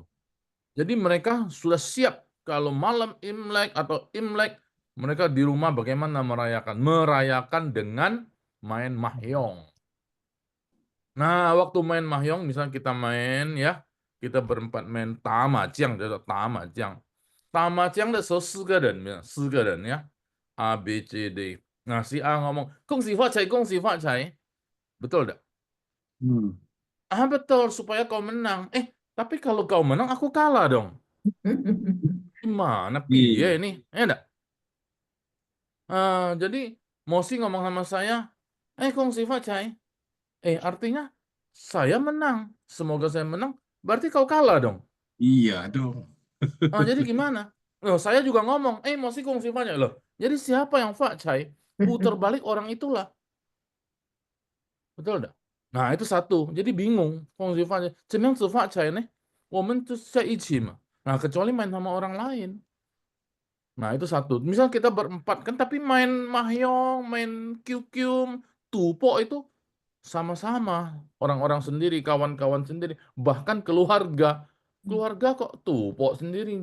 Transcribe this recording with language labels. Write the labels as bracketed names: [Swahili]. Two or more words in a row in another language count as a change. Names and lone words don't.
[Indonesian] Jadi mereka sudah siap kalau malam Imlek atau Imlek, mereka di rumah bagaimana merayakan? Merayakan dengan main mahjong. Nah, waktu main mahjong, misalnya kita main ya, kita berempat main tamajang, [Chinese] 叫做打麻将。打麻将的时候4个人 ya, A B C D. [Indonesian] Nah si A ngomong, [Chinese] 恭喜发财，恭喜发财， [Indonesian] betul tak? Hmm. Betul, supaya kau menang. Tapi kalau kau menang, aku kalah dong. Gimana piye Iya. ini? Enggak? Jadi Mosi ngomong sama saya, [Chinese] 恭喜发财. [Indonesian] Artinya saya menang. Semoga saya menang. Berarti kau kalah dong. Iya dong. Jadi gimana? Loh, saya juga ngomong, Mosi [Chinese] 恭喜发财 [Indonesian] loh. Jadi siapa yang facai? Putar balik orang itulah. Betul enggak? Nah, itu satu. Jadi bingung. [Chinese] 恭喜发财. 怎么样子发财呢？我们就是在一起嘛. [Indonesian] Nah, kecuali main sama orang lain. Nah, itu satu. Misal kita berempat kan, tapi main mahjong, main kiu-kiu, tupo itu sama-sama. Orang-orang sendiri, kawan-kawan sendiri, bahkan keluarga. Keluarga kok tupo sendiri.